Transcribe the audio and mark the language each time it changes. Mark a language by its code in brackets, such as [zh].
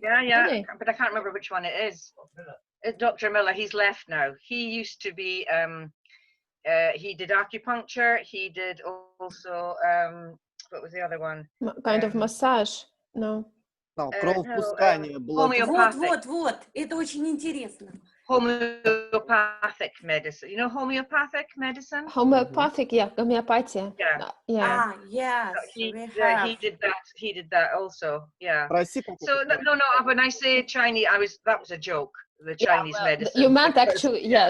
[en] Yeah. Do they? But I can't remember which one it is. It's Dr. Miller. He's left now. He used to be. He did acupuncture. He did also. What was the other one? Kind of massage. No. No, [ru] кровопускание, Вот, это очень интересно. [en] Homeopathic medicine. You know homeopathic medicine? Homeopathic, yeah, homeopathy. Yeah. Yes. He did that also. Yeah. So no. When I say Chinese, that was a joke. The Chinese medicine. You meant actually, yeah.